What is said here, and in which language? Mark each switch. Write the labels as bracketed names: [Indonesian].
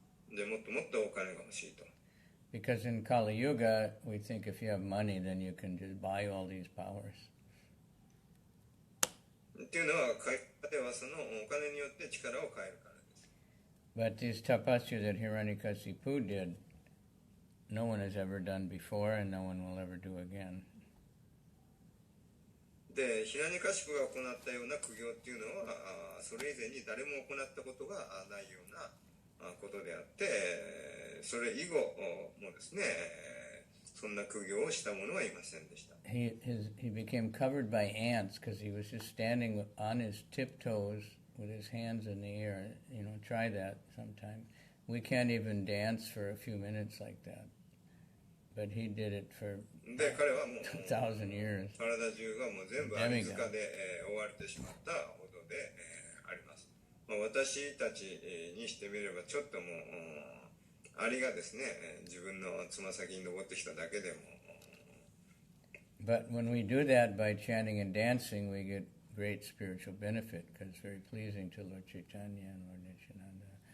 [Japanese] で、もっともっとお金が欲しいと。 [English] Because in Kali Yuga, we think if you have money, then you can just buy all these powers. [Japanese] っていうのは、彼はそのお金によって力を変えるからです。 [English] But this tapasya that Hiranyakasipu did, no one has ever done before, and no one will ever do again. [Japanese] で、ヒラニカシプが行ったような苦行っていうのは、それ以前に誰も行ったことがないようなことであって、それ以後もですね、そんな苦行をした者はいませんでした。 [English] He became covered by ants because he was just standing on his tiptoes with his hands in the air. Try that sometime. We can't even dance for a few minutes like that. But he did it for [Japanese] で、彼はもう [English] 2,000 years. [Japanese] 体中がもう全部アリ塚で覆われてしまったほどであります。私たちにしてみればちょっともうアリがですね、自分のつま先に登ってきただけでも。 [English] But when we do that by chanting and dancing, we get great spiritual benefit because it's very pleasing to Lord Chaitanya and Lord Nityananda.